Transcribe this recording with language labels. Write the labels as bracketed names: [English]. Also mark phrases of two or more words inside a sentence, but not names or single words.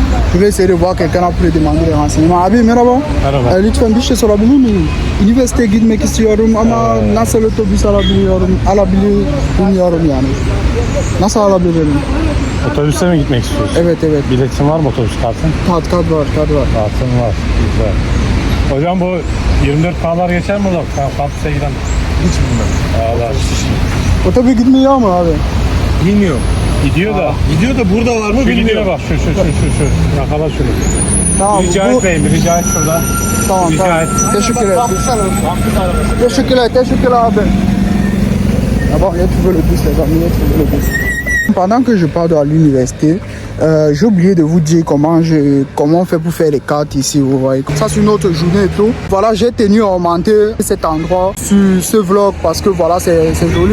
[French] Je vais essayer de voir quelqu'un là pour lui demander des renseignements. [Turkish] Abi merhaba. Merhaba. Lütfen bir şey sorabilir miyim? Üniversiteye gitmek istiyorum ama nasıl otobüs bilmiyorum yani. Nasıl alabilirim? Otobüste mi gitmek istiyorsun? Evet. Biletin var mı otobüs kartın? Kart var. Kartın var. Güzel. Hocam bu 24K'lar geçer mi orada? Kampüse giden. Hiç bilmem. Ağlar. Otobüs gitmiyor mu abi? Bilmiyorum. Gidiyor da. Gidiyor da burada var mı Şu gidiyor bilmiyorum. bak şu. Yakala şunu. Tamam. Rica et beyim, rica et şuradan. Tamam. Rica et. Teşekkürler abi. [French] Ah bon, il y a trouvé le bus, les amis, il y a trouvé le bus. Pendant que je pars à l'université, j'ai oublié de vous dire comment on fait pour faire les cartes ici, vous voyez. Ça c'est une autre journée et tout. Voilà, j'ai tenu à augmenter cet endroit sur ce vlog parce que voilà, c'est joli.